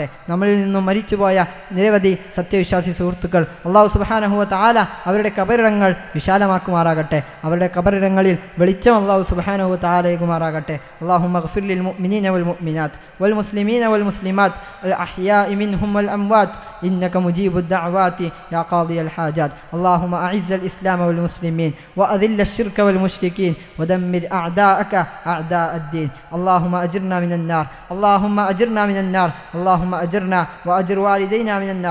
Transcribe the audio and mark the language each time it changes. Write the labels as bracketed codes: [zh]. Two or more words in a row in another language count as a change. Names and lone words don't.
[ml] നമ്മളിൽ നിന്നും മരിച്ചുപോയ നിരവധി സത്യവിശ്വാസി സുഹൃത്തുക്കൾ [ar] الله سبحانه وتعالى [ml] അവരുടെ ഖബറിടങ്ങൾ വിശാലമാക്കുമാറാകട്ടെ. അവരുടെ ഖബറിടങ്ങളിൽ വെളിച്ചം [ar] الله سبحانه وتعالى [ml] നൽകുമാറാകട്ടെ. [ar] اللهم اغفر للمؤمنين والمؤمنات والمسلمين والمسلمات الأحياء منهم والأموات إنك مجيب الدعوات يا قاضي الحاجات. اللهم أعز الإسلام والمسلمين وأذل الشرك والمشركين ودمر أعداءك أعداء الدين. اللهم أجرنا من النار، اللهم أجرنا من النار، اللهم أجرنا وأجر والدينا من النار.